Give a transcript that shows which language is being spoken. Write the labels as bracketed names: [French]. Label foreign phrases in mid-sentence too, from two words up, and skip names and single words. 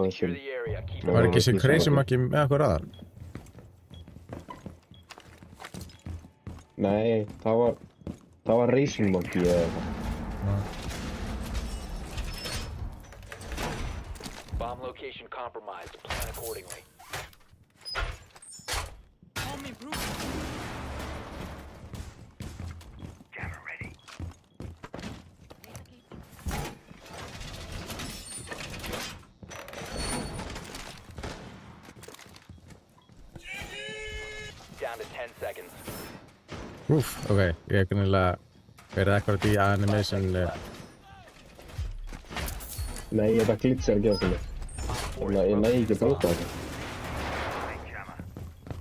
[English] Secure [Icelandic] þessum [English] the area. Keep [Icelandic] Var ekki þessi Crazy Monkey með okkur aðan? Nei, það var Racing Monkey eða eitthvað. [English] bomb location compromised. Plan accordingly. Down to 10 seconds. [Icelandic] Úf, ok, ég hef kunnilega verið akkurat í animation. Nei, þetta glitsar ekki á þetta. Ég næði ekki að bróta þetta.